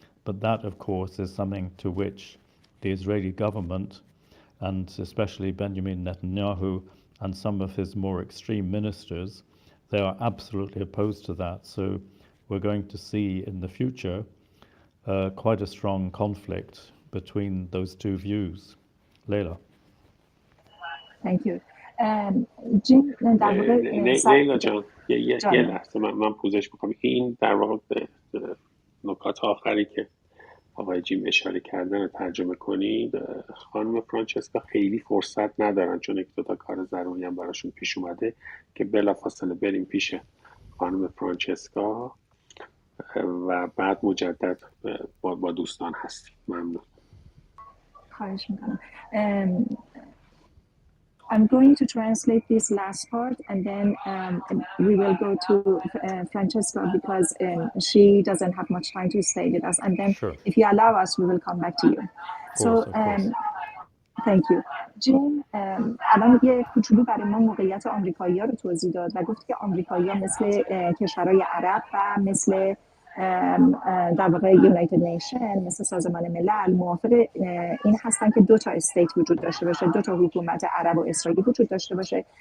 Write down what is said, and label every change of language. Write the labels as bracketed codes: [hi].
[en] But that of course is something to which the Israeli government, and especially Benjamin Netanyahu and some of his more extreme ministers, they are absolutely opposed to that. So we're going to see in the future quite a strong conflict between those 2 views. Leila. Thank you. جیم [fa] در واقع لیلا جان یه لحظه من پوزش میکنم. این در واقع نکات آخری که آقای جیم اشاره کردن رو ترجمه کنید. خانم فرانچسکا خیلی فرصت ندارن چون 1-2 تا کار ضروری هم براشون پیش اومده که بلافاصله بریم پیش خانم فرانچسکا و بعد مجدد با دوستان هستیم. ممنون. خواهش میکنم. [en] I'm going to translate this last part, and then we will go to Francesca because she doesn't have much time to stay with us. And then, Sure. if you allow us, we will come back to you. Of course, of course. Thank you. [fa] جیم الان یه کوچولو برای ما موقعیت آمریکایی‌ها رو توضیح داد و گفت که آمریکایی‌ها مثل کشورهای عرب و مثل در واقع یونایتد نیشن، مثل سازمان ملل موافق این هستن که دو تا استیت وجود داشته باشه، دو تا حکومت عرب و اسرائیلی وجود داشته باشه.